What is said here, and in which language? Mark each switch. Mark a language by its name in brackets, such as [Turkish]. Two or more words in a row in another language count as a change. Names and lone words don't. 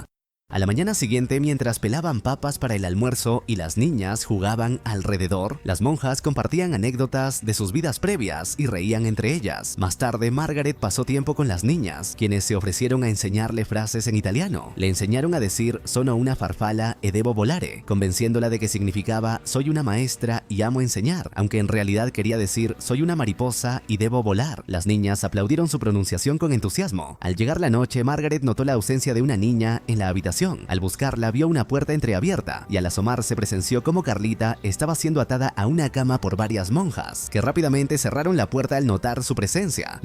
[Spanish] A la mañana siguiente, mientras pelaban papas para el almuerzo y las niñas jugaban alrededor, las monjas compartían anécdotas de sus vidas previas y reían entre ellas. Más tarde, Margaret pasó tiempo con las niñas, quienes se ofrecieron a enseñarle frases en italiano. Le enseñaron a decir [Italian] «sono una farfalla e devo volare», [Spanish] convenciéndola de que significaba «soy una maestra y amo enseñar», aunque en realidad quería decir «soy una mariposa y debo volar». Las niñas aplaudieron su pronunciación con entusiasmo. Al llegar la noche, Margaret notó la ausencia de una niña en la habitación. Al buscarla, vio una puerta entreabierta y al asomarse presenció cómo Carlita estaba siendo atada a una cama por varias monjas, que rápidamente cerraron la puerta al notar su presencia.